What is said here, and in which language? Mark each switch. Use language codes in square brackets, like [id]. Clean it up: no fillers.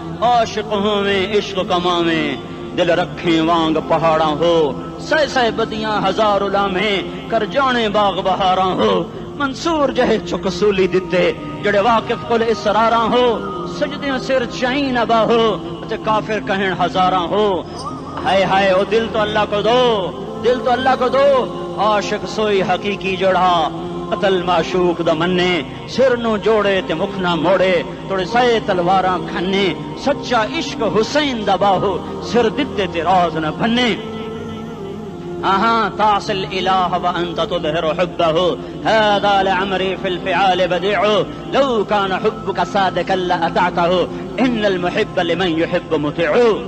[pa] عاشق ہوں میں عشق کما میں, دل رکھیں وانگ پہاڑاں ہو, سہ بدیاں ہزار لامیں, کر جانے باغ بہاراں ہو. منصور جہے چکسولی دتے, جڑے واقف کل اسراراں ہو, سجدیاں سر چائیں نبا ہو, کافر کہیں ہزاراں ہو. [ur] ہائے ہائے, او دل تو اللہ کو دو, دل تو اللہ کو دو. [pa] عاشق سوئی حقیقی جڑا, قتل معشوق دا مننے, سر نو جوڑے تے مکھ نہ موڑے, توڑے سائے تلواراں کھنے. سچا عشق حسین دا باہو, سر دتے تے راز نہ بھنے. [ar] تعصي الإله وأنت تظهر حبه, هذا لعمري في الفعال بديع, لو كان حبك صادقا لأطعته, إن المحب لمن يحب مطيع.